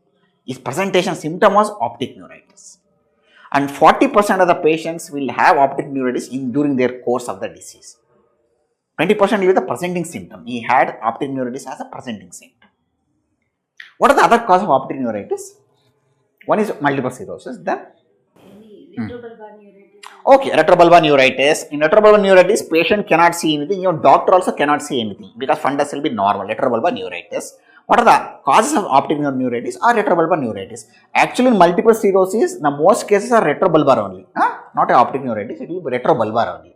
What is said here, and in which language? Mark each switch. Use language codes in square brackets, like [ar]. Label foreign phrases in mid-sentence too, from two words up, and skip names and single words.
[en] His presentation symptom was optic neuritis. And 40% of the patients will have optic neuritis during their course of the disease. 20% will be the presenting symptom. He had optic neuritis as a presenting symptom. What are the other causes of optic neuritis? One is multiple sclerosis, then Retrobulbar neuritis. Okay, retrobulbar neuritis. In retrobulbar neuritis, patient cannot see anything. Your doctor also cannot see anything because fundus will be normal. Retrobulbar neuritis. What are the causes of optic nerve neuritis or retrobulbar neuritis? Actually, in multiple sclerosis, the most cases are retrobulbar only. Not a optic neuritis, it will be retrobulbar only.